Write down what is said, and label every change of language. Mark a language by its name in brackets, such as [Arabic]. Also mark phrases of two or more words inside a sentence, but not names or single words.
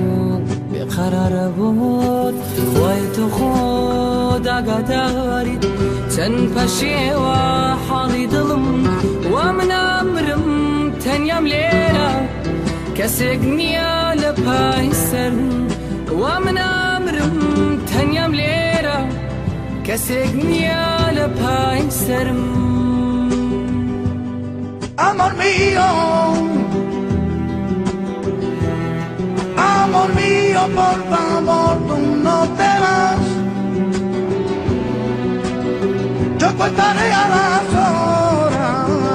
[Central Kurdish] بێقەرارە بۆت وای تۆ خۆت ئاگاداریت چەند پەشێوە حاڵی دڵم وا من ئامرم تەنیام لێرە کەسێک نییە لە پای سەرم وا من ئامرم تەنیام لێرە کەسێک نییە لە پای سەرم [Spanish] Amor mío, por favor, tú no te vas. Yo contaré a las horas.